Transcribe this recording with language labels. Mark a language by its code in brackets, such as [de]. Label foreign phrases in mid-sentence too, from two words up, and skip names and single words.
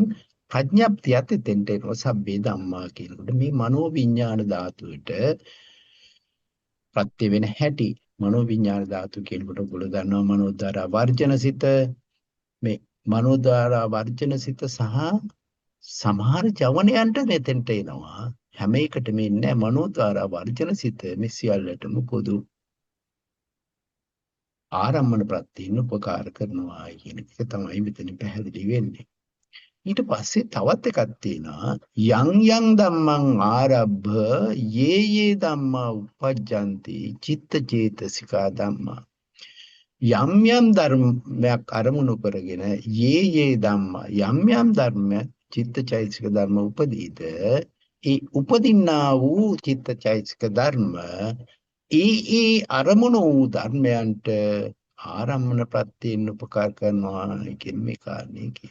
[si] ප්‍රඥප්තියත් එතෙන්ට එනවා [pi] සබ්බේ ධම්මා [si] කියනකොට මේ මනෝවිඤ්ඤාණ ධාතුවට ප්‍රත්‍ය වෙන හැටි මනෝවිඤ්ඤාණ ධාතු කියනකොට ඔයගොල්ලෝ දන්නවා මනෝද්වාර වර්ජනසිත මේ මනෝද්වාර වර්ජනසිත සහ සමහර ජවනයන්ට මෙතෙන්ට එනවා හැම එකටම ඉන්නේ මනෝද්වාර වර්ජනසිත මේ සියල්ලටම පොදු ආරම්මන ප්‍රත්‍යයෙන් උපකාර කරනවා කියන එක තමයි මෙතන පැහැදිලි වෙන්නේ. ඊට පස්සේ තවත් එකක් තියෙනවා [pi] යං යං ධම්මං ආරබ්බ යේ යේ ධම්මා උපජ්ජಂತಿ චිත්ත චේතසිකා ධම්මා. [si] යම් යම් ධර්මයක් අරමුණු කරගෙන [pi] යේ යේ ධම්මා [si] යම් යම් ධර්ම චිත්තචෛතසික ධර්ම උපදීද ඒ උපදින්නා වූ චිත්තචෛතසික ධර්ම ඒ අරමුණු වූ ධර්මයන්ට ආරම්මන ප්‍රත්‍යයෙන් උපකාර කරනවා කියන මේ කාරණේ කියන.